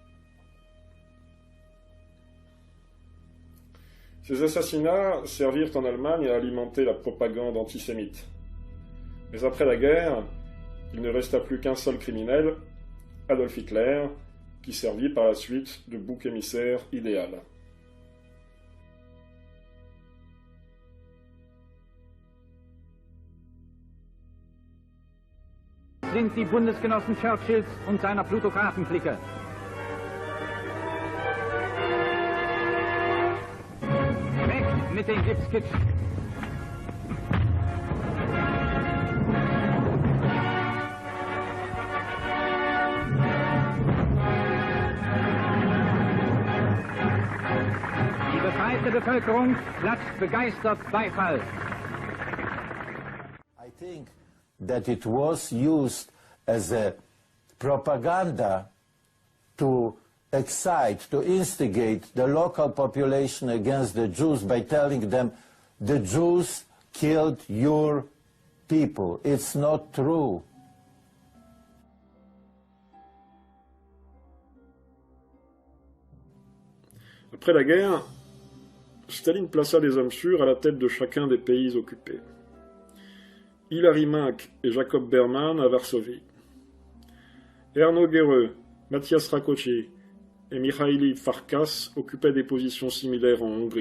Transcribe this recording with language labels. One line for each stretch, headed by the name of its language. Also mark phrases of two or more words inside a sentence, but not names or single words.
French: Ces assassinats servirent en Allemagne à alimenter la propagande antisémite. Mais après la guerre, il ne resta plus qu'un seul criminel, Adolf Hitler, qui servit par la suite de bouc émissaire idéal.
German: Sind die Bundesgenossen Churchills und seiner Plutokratenclique. Weg mit den Gipskitsch! Die befreite Bevölkerung klatscht begeistert Beifall.
English: I think that it was used as a propaganda to excite, to instigate the local population against the Jews by telling them, the Jews killed your people. It's not true.
French: Après la guerre, Staline plaça des hommes sûrs à la tête de chacun des pays occupés. Hilary Minck et Jacob Berman à Varsovie. Erno Guerreux, Matthias Rákóczi et Mihaly Farkas occupaient des positions similaires en Hongrie.